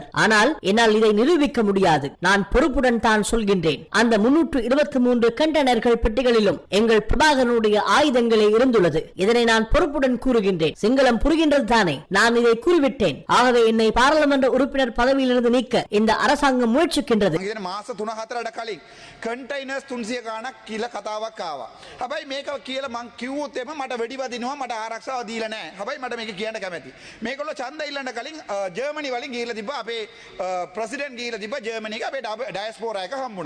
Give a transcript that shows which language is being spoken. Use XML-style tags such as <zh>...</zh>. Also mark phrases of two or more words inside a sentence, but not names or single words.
<ta>ஆனால் என்னால் இதை நிரூபிக்க முடியாது. நான் பொறுப்புடன் தான் சொல்கின்றேன். அந்த 323 கண்டெய்னர்கள் பெட்டிகளிலும் எங்கள் பிரபாகரனுடைய ஆயுதங்களே இருந்துள்ளது. இதனை நான் பொறுப்புடன் கூறுகின்றேன். சிங்களம் புரிகின்றது தானே? நான் இதை கூறிவிட்டேன். ஆகவே என்னை பாராளுமன்ற உறுப்பினர் பதவியிலிருந்து நீக்க இந்த அரசாங்கம் முயற்சிக்கின்றது.</ta> <si>කතාවක් ආවා. හැබැයි මේක කියලා මං කිව්වොත් එම මට වෙඩි වදිනවා, මට ආරක්ෂාව දීලා නැහැ. හැබැයි මට මේක කියන්න කැමැති. මේගොල්ලෝ ඡන්ද ඉල්ලන්න කලින් ජර්මනි වලින් ගිහිල්ලා තිබ්බා. අපේ ප්‍රෙසිඩන්ට් ගිහිල්ලා තිබ්බා ජර්මනි එක. අපේ ඩයස්පෝරා එක හම්බුණා.</si>